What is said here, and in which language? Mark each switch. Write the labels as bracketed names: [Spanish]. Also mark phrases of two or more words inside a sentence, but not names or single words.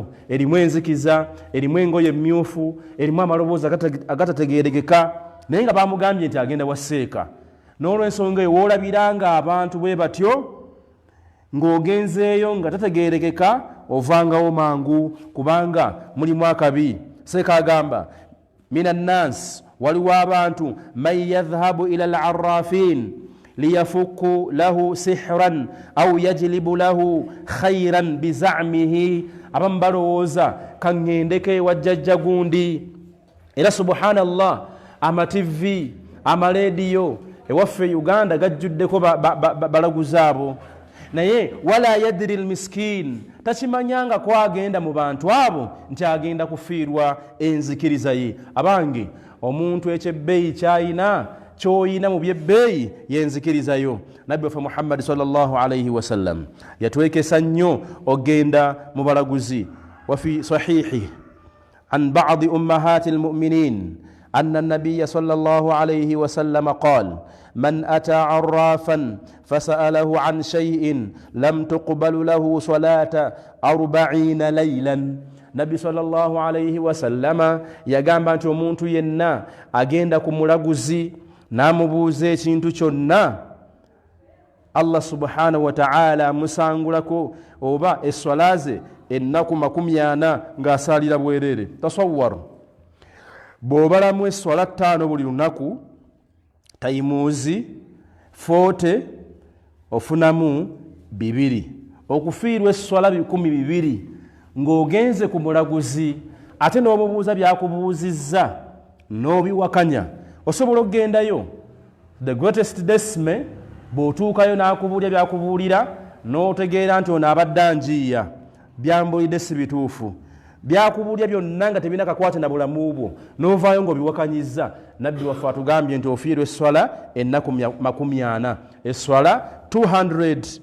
[Ganda] Erimu enzikiza, erimu engoye emmyufu, erimu amaloboozi agatategeerekeka, naye nga bamugambye nti agenda wa seeka. N'olw'ensonga eyo woolabiranga abantu bwe batyo, ng'ogenzeeyo nga tategeerekeka, ovangawo mangu, kubanga mulimu akabi. Seeka agamba, [Arabic] من الناس, [Ganda] waliwo abantu [Arabic] من يذهب إلى العرافين ليفك له سحرا أو يجلب له خيرا بزعمه. [Ganda] Abamu balowooza kaŋŋendeko ewa jjajja gundi. Era subhanallah, amativi, amalediyo ewaffe Uganda gajjuddeko balaguzi abo. naye [Arabic] ولا يدري المسكين [Ganda] takimanyanga kwagenda mu bantu abo nti agenda kufiirwa enzikiriza ye. Abange omuntu ekyebbeeyi kyayina kyoyina mu byebbeeyi yenzikirizayo. Nabbi waffe Muhammad [Arabic] صلى الله عليه وسلم [Ganda] yatwekesa nnyo ogenda mu balaguzi. [Arabic] وفي الصحيح عن بعض أمهات المؤمنين أن النبي صلى الله عليه وسلم قال من أتى عرافا فسأله عن شيء لم تقبل له صلاة 40 ليلا. [Ganda] Nabbi [Arabic] صلى الله عليه وسلم [Ganda] yagamba nti omuntu yenna agenda ku mulaguzi n'amubuuza ekintu kyonna, Allah [Arabic] سبحانه وتعالى [Ganda] amusangulako oba esswala ze ennaku 40 ng'asaalira bwereere. Tasawwar, bw'obalamu esswala 5 buli lunaku, tayimuuzi 40 ofunamu 2, okufiirwa esswala 200 ng'ogenze ku mulaguzi ate n'omubuuza byakubuuzizza n'obiwakanya, osobola okugendayo. [English] The greatest [Ganda] decime bw'otuukayo n'akubuulira byakubuulira n'otegeera nti ono abadde anjiiya, byambulidde si bituufu, byakubuulira byonna nga tebina kakwate na bulamu bwo, n'ovaayo ng'obiwakanyizza. Nabbi waffe atugambye nti ofiirwa esswala ennaku 40, esswala 200.